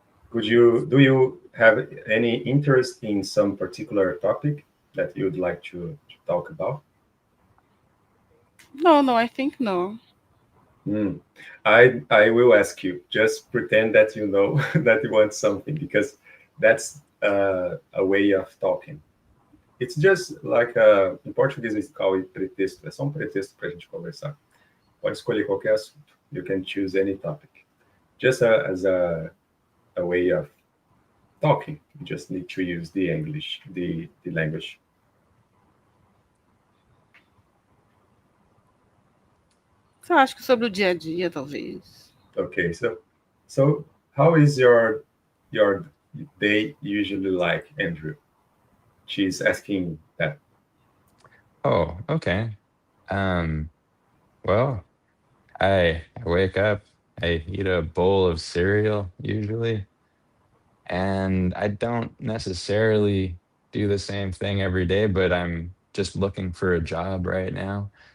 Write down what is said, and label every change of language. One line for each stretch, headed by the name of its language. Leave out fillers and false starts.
English: Could you do you have any interest in some particular topic that you'd like to talk about? No, no, I think no. Mm. I will ask you. Just pretend that you know that you want something because that's a way of talking. It's just like
Portuguese: em português
English: we call it
Portuguese: pretexto. É só um pretexto para a gente conversar. Pode escolher qualquer assunto.
English: You can choose any topic. Just as a way of talking. You just need to use the English, the language.
Portuguese: Só acho que sobre o dia a dia, talvez.
English: Okay, so how is your day usually like, Andrew? She's asking that. Oh, okay. Um, well, I wake up, I eat a bowl of cereal usually, and I don't necessarily do the same thing every day, but I'm just looking for a job right now.